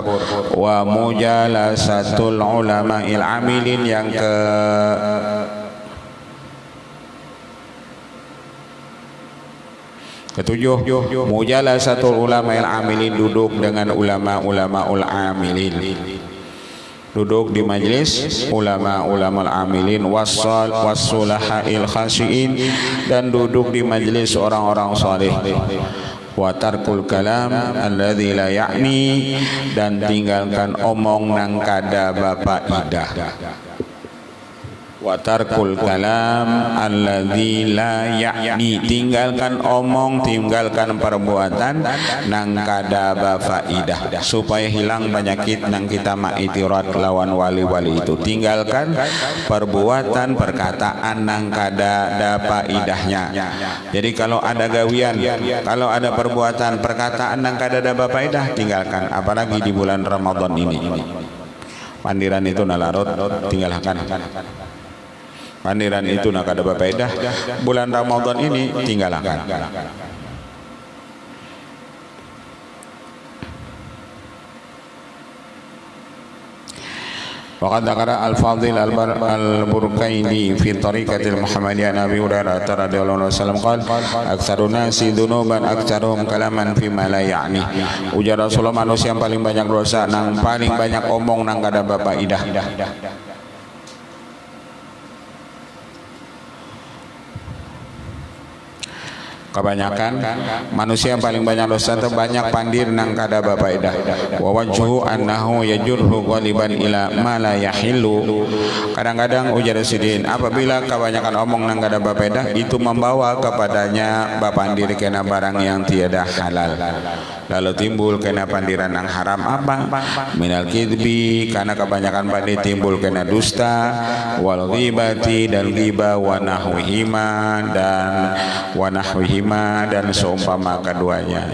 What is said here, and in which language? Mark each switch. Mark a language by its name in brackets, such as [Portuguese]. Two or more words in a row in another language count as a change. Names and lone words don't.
[Arabic] ومجالسة العلماء العاملين, [Banjar] yang ketujuh [Arabic] مجالسة العلماء العاملين, [Banjar] duduk dengan [Arabic] ulama-ulamaul amilin. [Banjar] Duduk di majlis ulama-ulama amilin, [Arabic] والصلحاء الخاشعين, [Banjar] dan duduk di majlis orang-orang saleh. [Arabic] وترك الكلام الذي لا يعني, [Banjar] dan tinggalkan omong nang kada bapaidah. [Arabic] وترك الكلام الذي لا يعني, [Banjar] tinggalkan omong, tinggalkan perbuatan nang kada bafaidah, supaya hilang penyakit nang kita ma'itirat lawan wali-wali itu. Tinggalkan perbuatan perkataan nang kada ada faidahnya. Jadi kalau ada gawian, kalau ada perbuatan perkataan nang kada ada faidah, tinggalkan. Apalagi di bulan Ramadan ini, pandiran itu nalarut, tinggalkan. Pandiran itu nak ada faedah, bulan Ramadan ini tinggalkan. [Arabic] وقد ذكر الفاضل البركوي في الطريقة المحمدية نبي هريرة رضي الله عنه قال أكثر الناس ذنوبا أكثرهم كلاما في ما لا يعني. [Banjar] Ujar Rasulullah, manusia yang paling banyak dosa nang paling banyak omong nang kada bapaidah. Kebanyakan manusia yang paling banyak dosa itu banyak pandir nang kada bapaidah. [Arabic] ووجهه أنه يجره غالبا إلى ما لا يحل. [Banjar] Kadang-kadang ujar Sidin, apabila kebanyakan omong nang kada bapaidah itu membawa kepadanya bapandir kena barang yang tiada halal. Lalu timbul kena pandiran yang haram apa? [Arabic] من الكذب, [Banjar] karena kebanyakan pandir timbul kena dusta, [Arabic] والغيبة [Banjar] dan ghibah, [Arabic] ونحوهما [Banjar] dan seumpama keduanya.